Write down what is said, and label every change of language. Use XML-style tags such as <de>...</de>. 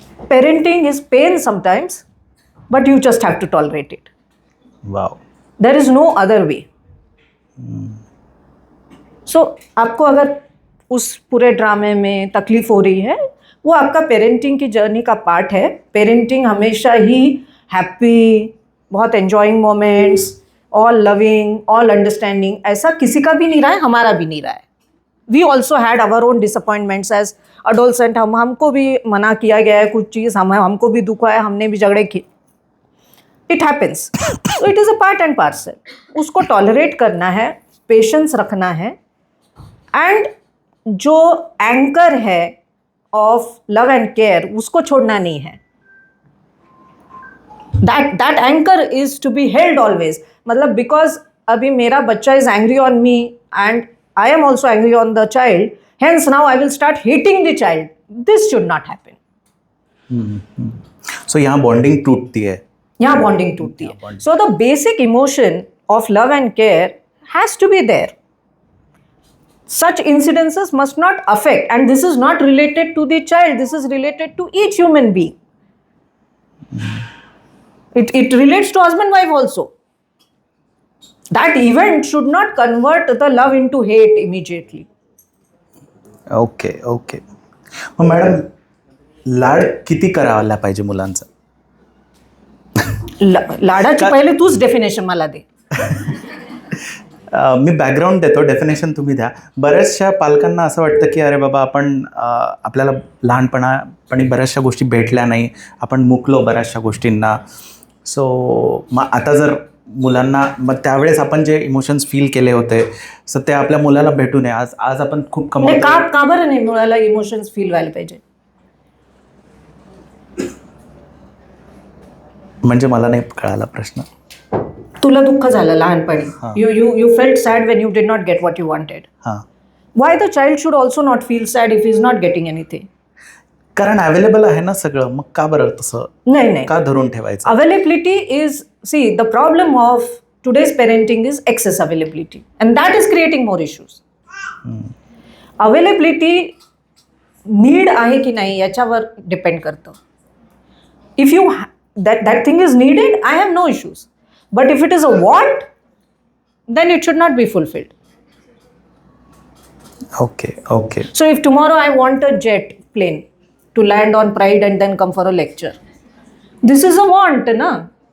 <en>Parenting is pain sometimes, but you just have to tolerate it. Wow. There is no other way.</en> <hi>So आपको अगर उस पूरे ड्रामे में तकलीफ हो रही है, वो आपका पेरेंटिंग की जर्नी का पार्ट है. पेरेंटिंग हमेशा ही हैप्पी, बहुत enjoying moments, all loving, all understanding, ऐसा किसी का भी नहीं रहा है, हमारा भी नहीं रहा है.</hi> <en>We also had our own disappointments as</en> <hi>adolescent, हमको भी मना किया गया है कुछ चीज़, हमको भी दुखा है, हमने भी झगड़े किए,</hi> <en>It happens.</en> <hi>तो</hi> <en>it is a part and parcel,</en> <hi>उसको टॉलरेट करना है, पेशेंस रखना है, एंड जो एंकर है ऑफ लव एंड केयर उसको छोड़ना नहीं है।</hi> <en>that anchor is to be held always, मतलब because</en> <hi>अभी मेरा बच्चा</hi> <en>is angry on me and I am also angry on the child, hence now I will start hating the child. This should not happen.</en> <hi>सो यहाँ bonding टूटती है, यहाँ bonding टूटती है।</hi> <en>So the basic emotion of love and care has to be there. Such incidences must not affect, and this is not related to the child, this is related to each human being. It relates to husband wife also. That event should not convert the love into hate immediately. Okay okay.</en> <mr>मग madam लाड किती करायला पाहिजे मुलांचा? लाडाची पहिले तूच definition मला दे. मी background देतो, definition तुम्ही द्या. बऱ्याचशा पालकांना असं वाटतं की अरे बाबा आपण आपल्याला लहानपणी बऱ्याचशा गोष्टी भेटल्या नाही, आपण मुकलो बऱ्याचशा गोष्टींना. सो मग आता जर मुलांना मग त्यावेळेस आपण जे इमोशन्स फील केले होते सो ते आपल्या मुलाला भेटू नये. आज आपण खूप कमी का बरं नाही मुलाला इमोशन्स फील व्हायला पाहिजे? म्हणजे मला नाही कळाला प्रश्न. तुला दुःख झालं लहानपणी,</mr> <en>You felt sad when you did not get what you wanted. Why the child should also not feel sad if is not getting anything?</en> <mr>कारण अवेलेबल आहे ना सगळं, मग का बरं तसं नाही का धरून ठेवायचं?</mr> <en>Availability is, see the problem of today's parenting is excess availability and that is creating more issues.</en> <mr>Availability need आहे की नाही याच्यावर डिपेंड करतं.</mr> <en>If you that thing is needed, I have no issues. But if it is a want, then it should not be fulfilled. Okay. So if tomorrow I want a jet plane to land on Pride and then come for a lecture, this is a want, na?</en>